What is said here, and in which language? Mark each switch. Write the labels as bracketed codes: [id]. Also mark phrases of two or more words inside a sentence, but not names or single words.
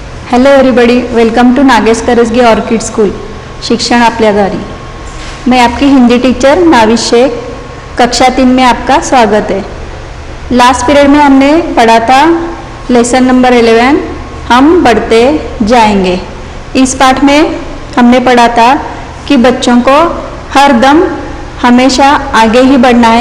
[en] Hello everybody, welcome to नागेश करसगे ऑर्किड स्कूल [mr] शिक्षण आपल्या दारी। [hi] मैं आपकी हिंदी टीचर नाविश शेख, कक्षा 3 में आपका स्वागत है। [en] last period [hi] में हमने पढ़ा था [en] lesson number [hi] 11, हम बढ़ते जाएंगे। इस पाठ में हमने पढ़ा था कि बच्चों को हर दम हमेशा आगे ही बढ़ना है।